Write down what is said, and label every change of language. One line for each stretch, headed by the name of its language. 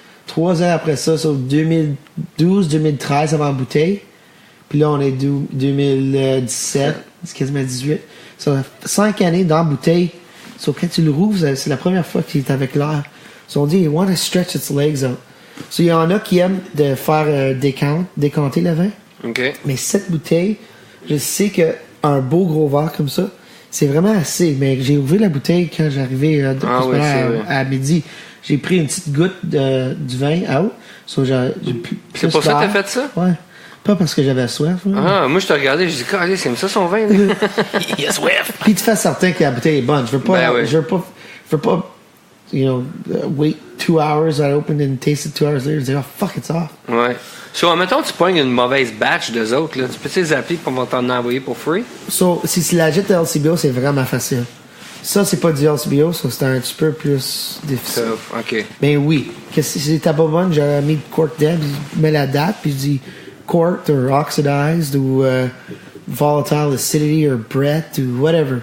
French: 3 ans après ça, sur 2012, 2013, ça va en bouteille. Puis là, on est 2017, c'est quasiment 18. Ça 5 années dans la bouteille. So, quand tu le rouvres, c'est la première fois qu'il est avec l'air. So, on dit,
English: you want to stretch its legs out.
French: So, il y en a qui aiment de faire décanter le vin. OK. Mais cette bouteille, je sais qu'un beau gros verre comme ça, c'est vraiment assez. Mais j'ai ouvert la bouteille quand j'arrivais oui, c'est vrai. à midi. J'ai pris une petite goutte du vin out. So, j'ai C'est pour ça que t'as fait ça? Ouais. Pas parce que j'avais soif. Là. Ah, moi, je te regardais, je dis, calé, c'est ça son vin, là? Yes, ouais. Puis tu fais certain que la bouteille est bonne. Je veux pas, Ben oui. je veux pas,
English: wait 2 hours, I opened and tasted 2 hours later.
French: Je dis,
English: oh fuck, it's off.
French: Ouais. So, admettons, tu pognes une mauvaise batch d'eux autres, là. Tu peux les appeler pour t'en envoyer pour free? So, si c'est la jet de LCBO, c'est vraiment facile. Ça, c'est pas du LCBO, ça, c'est un petit peu plus difficile. Ça, OK. Ben oui. Que si c'était pas bonne, j'aurais mis cork dead, je mets la date, puis je dis
English: corked or oxidized
French: ou
English: volatile acidity or Brett
French: ou whatever.